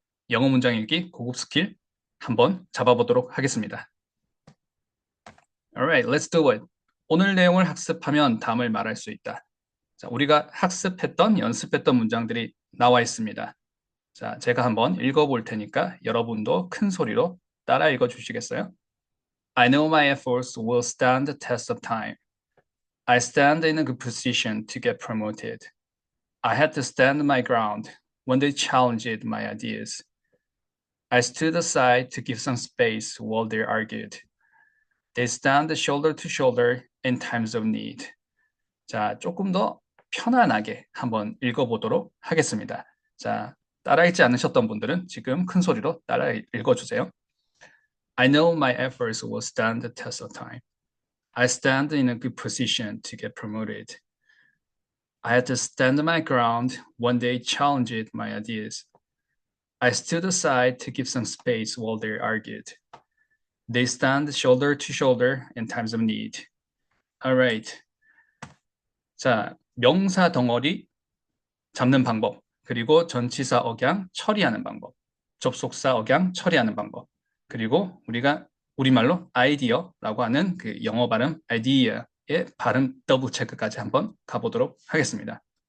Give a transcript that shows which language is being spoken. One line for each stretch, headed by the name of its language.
Korean: 영어 문장 읽기 고급 스킬 한번 잡아보도록 하겠습니다.
English: Alright, let's do it.
Korean: 오늘 내용을 학습하면 다음을 말할 수 있다. 자, 우리가 학습했던, 연습했던 문장들이 나와 있습니다. 자, 제가 한번 읽어볼 테니까 여러분도 큰 소리로 따라 읽어주시겠어요?
English: I know my efforts will stand the test of time. I stand in a good position to get promoted. I had to stand my ground when they challenged my ideas. I stood aside to give some space while they argued. They stand shoulder to shoulder in times of need.
Korean: 자, 조금 더 편안하게 한번 읽어보도록 하겠습니다. 자, 따라 읽지 않으셨던 분들은 지금 큰 소리로 따라 읽어주세요.
English: I know my efforts will stand the test of time. I stand in a good position to get promoted. I had to stand my ground when they challenged my ideas. I stood aside to give some space while they argued. They stand shoulder to shoulder in times of need. Alright.
Korean: 자, 명사 덩어리 잡는 방법, 그리고 전치사 억양 처리하는 방법, 접속사 억양 처리하는 방법, 그리고 우리가 우리말로 아이디어라고 하는 그 영어 발음 아이디어의 발음 더블 체크까지 한번 가보도록 하겠습니다.